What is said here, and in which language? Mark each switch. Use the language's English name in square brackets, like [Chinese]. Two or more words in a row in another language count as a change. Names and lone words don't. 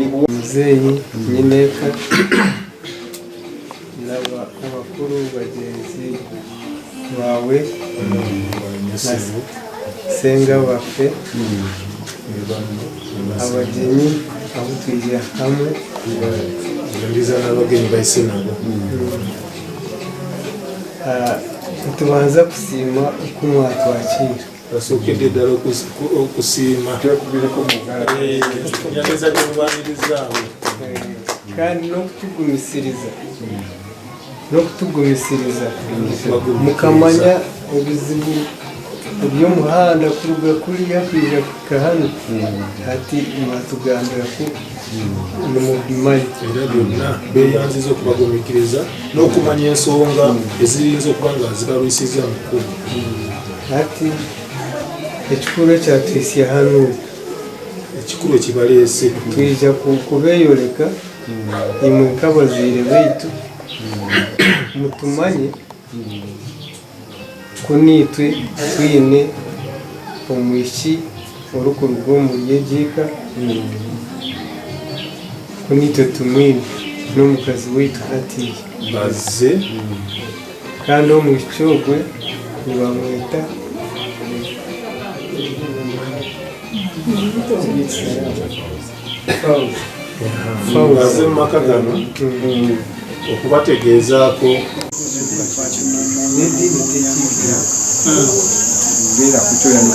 [Ganda] muzeeyi nyineeka n'abakulu bagenzi bawe senga waffe abagenyi abutwirira hamwe n'abagenyi baise nabo [Tooro] tubanza kusiima okumwatwakira [Ganda] basookedde ddala okusiima nyamiza gyemubanirizaawo [Tooro] kandi n'okutugumisiriza n'okutugumisiriza mukamanya obuzibu eby'omuhanda kuruga kuriya kwija kuhika hano ati mwatugambiraku nimubimanyi [Ganda] era byonna beeyanziza okubagumikiriza n'okumanya ensonga eziyinza okuba nga zibalwisiza mu kkubo. [Tooro] ati ekikulu ekyatwisya hano [Ganda] ekikulu ekibaleese [Tooro] twija kubeeyoleka imwe nk'abazaire baitu mutumanye kuniitwe twine omwishiki orukuruga omuri egiika kuniitwe tumwine n'omukazi waitu hatiiya [Ganda] bazze [Tooro] kandi omwishiki ogwe nibamweta [Ganda] bazze mu maka gano okubategeezaako n'eddiini tekiigira [Tooro] beera kutoyano